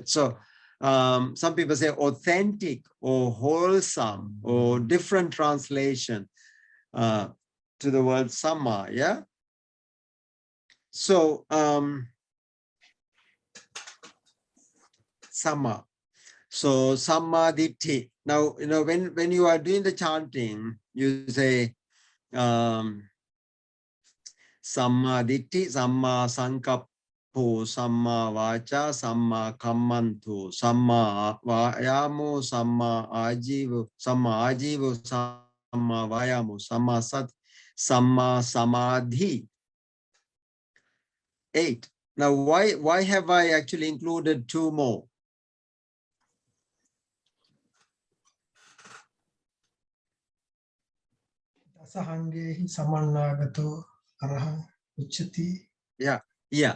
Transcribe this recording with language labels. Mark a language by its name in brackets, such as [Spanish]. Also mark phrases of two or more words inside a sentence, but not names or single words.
[English] So some people say authentic or wholesome or different translation to the word Samma. Yeah. So Samma. [Pali] So Samadhi. [English] Now, when you are doing the chanting, you say [Pali] Samadhi, Samma Sankappo, Samma Vacha, Samma Kammantu, Samma Vayamo, Samma Ajivo, Samma Vayamo, Samma Sat, Samma Samadhi. [English] 8. Now, why have I actually included 2 more? Yeah, yeah.